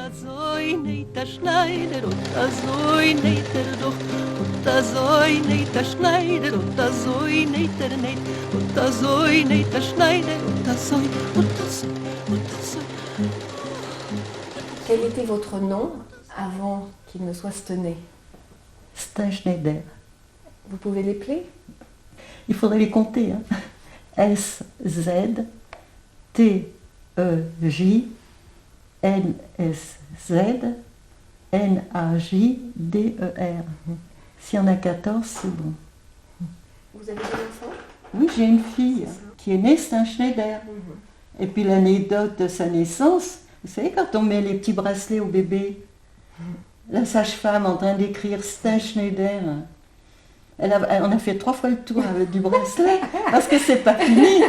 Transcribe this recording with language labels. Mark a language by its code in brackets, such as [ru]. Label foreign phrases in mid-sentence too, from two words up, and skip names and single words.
[fr] Quel était votre nom avant qu'il ne soit Stenay? Steinschneider. Vous pouvez l'épeler? Il faudrait les compter. Hein. S-Z-T-E-J-N-S-Z-N-A-J-D-E-R. S'il y en a 14, c'est bon. Vous avez des enfants? Oui, j'ai une fille qui est née Steinschneider. Et puis l'anecdote de sa naissance, vous savez, quand on met les petits bracelets au bébé, la sage-femme en train d'écrire Steinschneider, on a fait 3 fois le tour avec du bracelet, parce que c'est pas fini.